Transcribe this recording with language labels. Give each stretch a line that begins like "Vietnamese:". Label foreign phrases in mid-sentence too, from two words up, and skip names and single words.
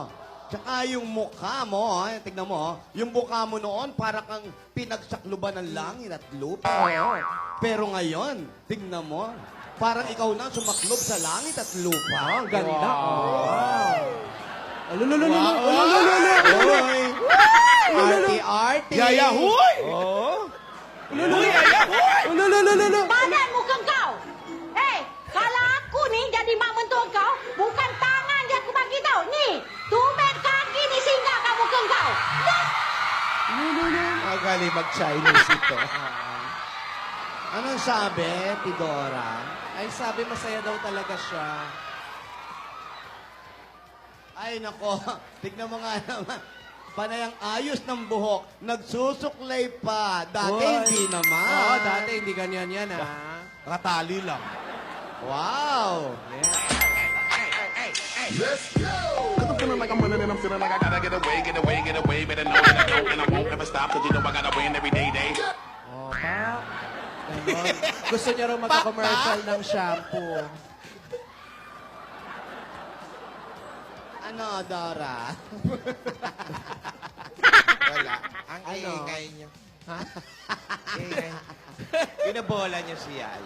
Filipino: Tsaka yung mukha mo, tignan mo, yung mukha mo noon para kang pinagsakluban ng langit at lupa. Pero ngayon, tignan mo, parang ikaw na sumaklob sa langit at lupa. Ang ganda. Arte-arte. Yaya, huy! Oo.
Malay: Badan muka kau. Kalau aku ni jadi mak mentua kau, bukan tangan dia aku bagi tau. Ni, tumit kaki ni singgah kamu ke kau. Dah.
Filipino: Magaling mag-Chinese ito. Anong sabi, Tidora? Ay, sabi masaya daw talaga siya. Ay, nako. Tignan mo nga naman. Panay ang ayos ng buhok. Nagsusuklay pa. Dati hindi naman. Dati hindi ganyan yan, ha? Katali lang. Wow.
English: Cause I'm feeling like I'm running and I'm feeling like I gotta get away, get away, get away. Better know that I don't and I won't ever stop. Cause you know I gotta win every day.
Filipino: Ganon. Gusto niya raw magka-commercial ng shampoo. Ano, Dora? Wala. Ang Ano? ingay niyo. Ha? Ingay. Pinabola niyo si Yaya.